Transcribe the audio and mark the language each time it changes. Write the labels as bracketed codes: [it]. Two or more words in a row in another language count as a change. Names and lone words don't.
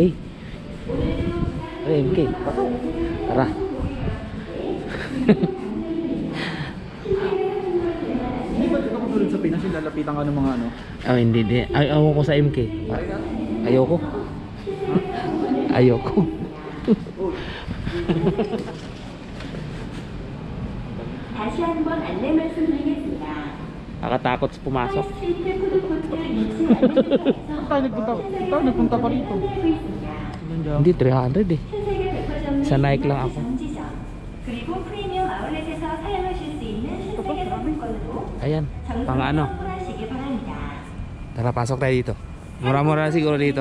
[tl] Ay, MK. Tara. Hindi ba ito katulad sa Pinas yung lalapitan ka ng mga ano? Oh, hindi. Ay, ayoko sa MK. Ayoko. Ayoko. [ko] 다시 한번 안내 말씀드리겠습니다. [tl] Nakakatakot sa pumasok. [ko] 하이스트리트 푸드코트 2층 안내센터에서 [tl] Tayo nagpunta pa rito. Hindi, 300 eh. Sa Nike lang ako. [ko] 그리고 프리미엄 아울렛에서 사용하실 수 있는 신세계 상품권으로 [tl] Ayan, pang ano. [ko] 환불하시기 바랍니다. [tl] Tara, pasok tayo dito. Mura-mura siguro dito.